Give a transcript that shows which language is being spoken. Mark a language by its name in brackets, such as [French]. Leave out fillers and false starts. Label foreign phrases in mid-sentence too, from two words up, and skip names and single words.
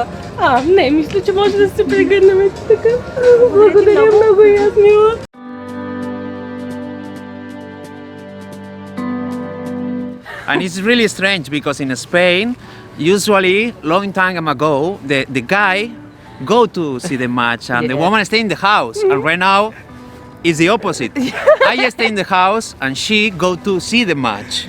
[Bulgarian] Не, мисля, че може да се прегърнем така. Благодаря много и аз, мила. [English] And it's really strange because in Spain, usually long time ago, the guy go to see the match and the woman stay in the house. And right now, it's the opposite. I stay in the house and she go to see the match.